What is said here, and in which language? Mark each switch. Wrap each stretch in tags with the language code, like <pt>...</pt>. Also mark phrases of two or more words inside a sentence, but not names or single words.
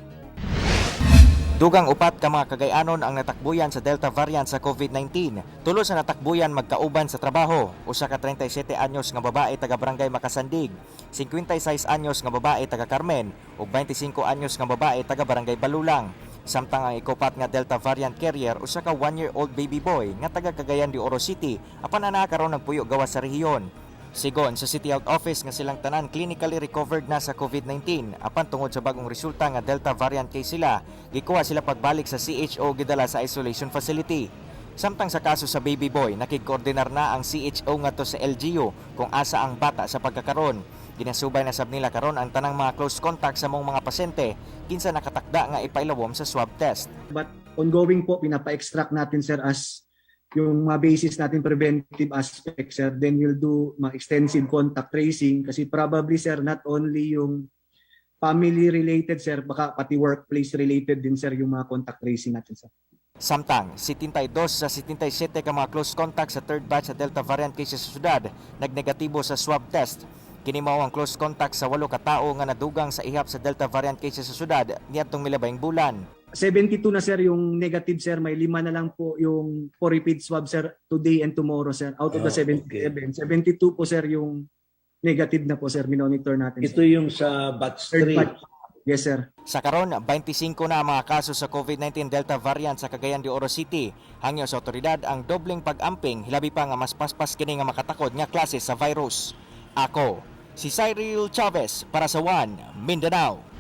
<ceb>Dugang 4 ka mga Cagayanon ang natakbuyan sa Delta variant sa COVID-19. Tulo sa natakbuyan magkauban sa trabaho. Usa ka 37 anyos nga babae taga Barangay Makasandig, 56 anyos nga babae taga Carmen ug 25 anyos nga babae taga Barangay Balulang. Samtang ang ikopat nga Delta variant carrier usa ka</ceb> <en>1-year-old baby boy</en> <ceb>nga taga Cagayan de Oro City apan ana karon nagpuyo gawas sa rehiyon. Sigon sa City Health Office nga silang tanan</ceb> <en>clinically recovered</en> <ceb>na sa COVID-19 apan tungod sa bagong resulta nga Delta variant case sila, gikuha sila pagbalik sa CHO gidala sa</ceb> <en>isolation facility.</en> <ceb>Samtang sa kaso sa</ceb> <en>baby boy,</en> <ceb>nakig-coordinar na ang CHO ngadto sa LGU kung asa ang bata sa pagkakaron. Ginasubay na sab nila karon ang tanang mga</ceb> <en>close contact</en> <ceb>sa mong mga pasyente kinsa nakatakda nga ipailawom sa</ceb> <en>swab test.</en> <tl>But ongoing po, pinapa-extract natin sir as yung mga basis natin</tl> <en>preventive aspect</en> <tl>sir.</tl> <en>Then we'll do</en> <tl>mga</tl> <en>extensive contact tracing</en> <tl>kasi</tl> <en>probably sir not only</en> <tl>yung</tl> <en>family related sir,</en> <tl>baka pati</tl> <en>workplace related</en> <tl>din sir yung mga</tl> <en>contact tracing</en> <tl>natin sir. Samtang 72 sa 77 ka mga</tl> <en>close contact</en> <tl>sa third batch sa Delta variant cases sa syudad nagnegatibo sa</tl> <en>swab test.</en> <tl>Kini mao ang</tl> <en>close contact</en> <tl>sa 8 ka tawo nga nadugang sa ihap sa Delta variant cases sa syudad niadtong milabayng bulan. 72 na sir yung negative sir, may 5 na lang po yung</tl> <en>for repeat swab sir today and tomorrow sir. Out of the</en> <tl>77, 72 po sir yung negative na po sir, minonitor natin. Ito yung sa batch 3.</tl> <en>Yes sir.</en> <ceb>Sa karon 25 na ang mga kaso sa COVID-19 Delta variant sa Cagayan de Oro City. Hangyo sa otoridad ang dobleng pag-amping hilabi pa nga mas paspas kini nga makatakod nga klase sa virus. Ako si Cyril Chavez para sa One Mindanao.</ceb>